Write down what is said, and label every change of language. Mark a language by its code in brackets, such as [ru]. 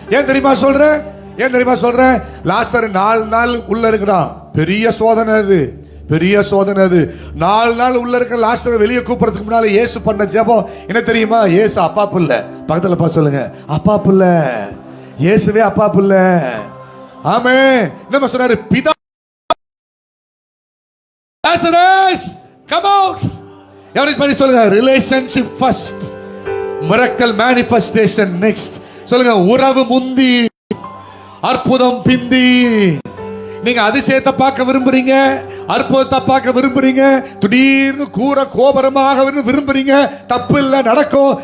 [ta] ஏன் தெரியுமா சொல்றேன்? ஏன் தெரியுமா சொல்றேன்? லாசர் 4 நாள் உள்ள இருக்கிறான். பெரிய சோதனை அது, பெரிய சோதனை அது. 4 நாள் உள்ள இருக்கிற லாசரை வெளியே கூப்பிடுறதுக்கு முன்னால இயேசு பண்ண ஜெபம் என்ன தெரியுமா? இயேசு அப்பா புள்ள, பக்கத்துல பா சொல்லுங்க, அப்பா புள்ள. இயேசுவே அப்பா புள்ள. ஆமென். என்ன சொன்னாரு? [en] பிதா Lazarus, come out. [ta] எவரிஸ் பண்ணி சொல்லுங்க, [en] Relationship first, miracle manifestation next. [ta] சொல்லுங்க, உறவு முந்தி, அற்புதம் பிந்தி. நீங்க அதிசயத்தை பார்க்க விரும்புறீங்க, அற்புதத்தை பார்க்க விரும்புறீங்க, திடீர்னு கூற கோபரமாக விரும்புறீங்க, தப்பு இல்ல, நடக்கும்.